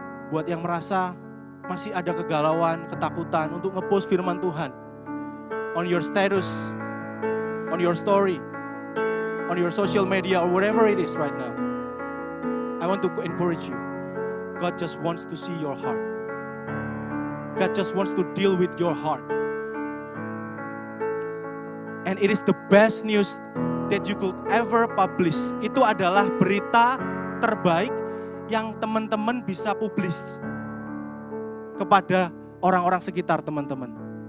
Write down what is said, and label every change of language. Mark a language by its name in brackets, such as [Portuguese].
[Indonesian] Buat yang merasa masih ada kegalauan, ketakutan untuk ngepost firman Tuhan. [English] On your status, on your story, on your social media or whatever it is right now. I want to encourage you. God just wants to see your heart. God just wants to deal with your heart. And it is the best news that you could ever publish. [Indonesian] Itu adalah berita terbaik yang teman-teman bisa publish kepada orang-orang sekitar teman-teman.